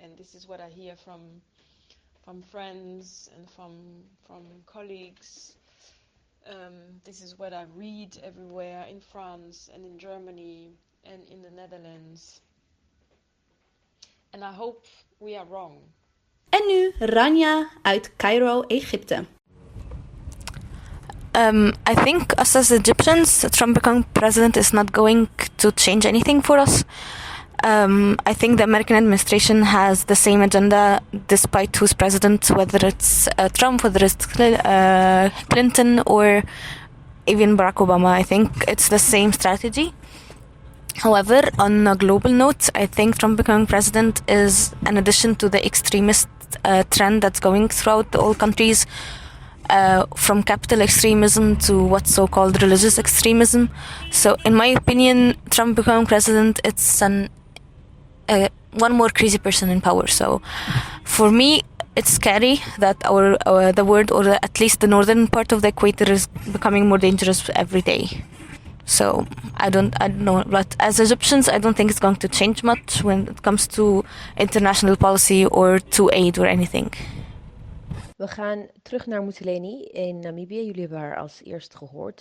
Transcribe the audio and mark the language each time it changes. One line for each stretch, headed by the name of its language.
English: And this is what I hear from friends and from colleagues. This is what I read everywhere in France and in Germany and in the Netherlands. And I hope we are wrong.
Dutch: En nu Rania uit Cairo, Egypte.
English: I think us as Egyptians, Trump becoming president is not going to change anything for us. I think the American administration has the same agenda despite who's president, whether it's Trump, whether it's Clinton, or even Barack Obama. I think it's the same strategy. However, on a global note, I think Trump becoming president is an addition to the extremist trend that's going throughout all countries, from capital extremism to what's so-called religious extremism. So in my opinion, Trump becoming president, it's one more crazy person in power. So for me, it's scary that the world, or at least the northern part of the equator, is becoming more dangerous every day. So I don't know, but as Egyptians, I don't think it's going to change much when it comes to international policy or to aid or anything.
Dutch: We gaan terug naar Muteleni in Namibië. Jullie hebben haar als eerst gehoord.